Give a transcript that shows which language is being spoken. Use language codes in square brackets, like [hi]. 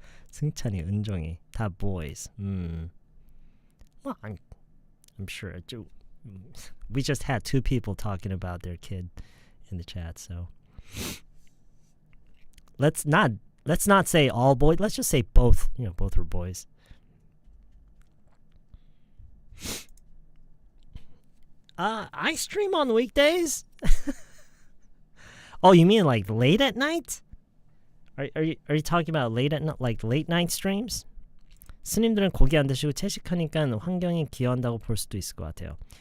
[ko] 승찬이, 은정이 다 boys. [en] Well, I'm sure. We just had two people talking about their kid in the chat, so let's not say all boys. Let's just say both. You know, both were boys. I stream on weekdays. Oh, you mean like late at night? Are you talking about late at night, like late night streams? [ko] 스님들은 고기 안 드시고 채식하니까 환경이 기여한다고 볼 수도 있을 것 같아요.